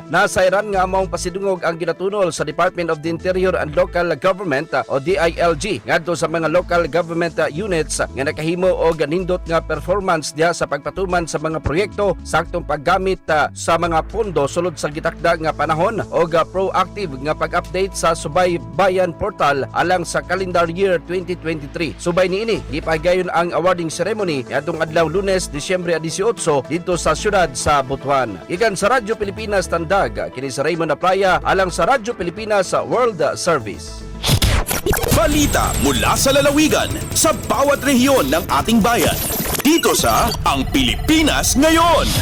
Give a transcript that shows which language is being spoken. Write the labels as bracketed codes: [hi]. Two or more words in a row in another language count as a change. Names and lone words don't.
[ceb] Nasayran nga maong pasidungog ang ginatunol sa Department of the Interior and Local Government o DILG ngadto sa mga [en] local government units [ceb] nga nakahimo og nindot nga performance diha sa pagpatuman sa mga proyekto saktong paggamit sa mga pondo sulod sa gitakda nga panahon o proactive nga pag-update sa Subay Bayan Portal alang sa [en] calendar year [ceb] 2023. Subay niini gipagayon ang [en] awarding ceremony [ceb] adtong adlaw Lunes, Disyembre 18 dito sa siyudad sa Butuan. Ikan sa Radyo Pilipinas Tandag, kini sa Raymond Aplaya alang sa Radyo Pilipinas World Service. [tl] Balita mula sa lalawigan sa bawat rehiyon ng ating bayan. Dito sa Ang Pilipinas Ngayon.